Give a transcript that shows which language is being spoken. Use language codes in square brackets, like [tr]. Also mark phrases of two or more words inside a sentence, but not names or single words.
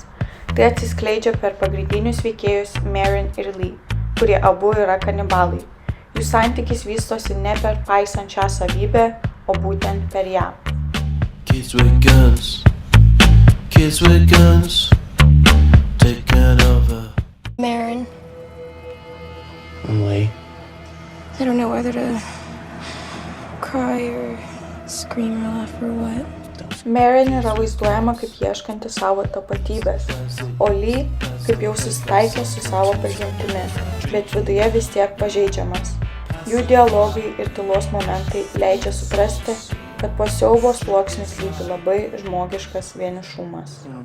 [lt] Tai atsiskleidžia per pagrindinius veikėjus Marin ir Lee, kurie abu yra kanibalai. Jų santykis vystosi ne per paisant šią savybę, o būtent per ją. [en] Kids with guns, taking over. Marin. I'm Lee. I don't know whether to cry or scream or laugh or what. [lt] Marin yra vaizduojama kaip ieškanti savo tapatybės, o Lee kaip jau susitaikęs su savo prigimtimi, bet viduje vis tiek pažeidžiamas. Jų dialogai ir tylos momentai leidžia suprasti, kad po siaubo sluoksniu slypi labai žmogiškas vienišumas.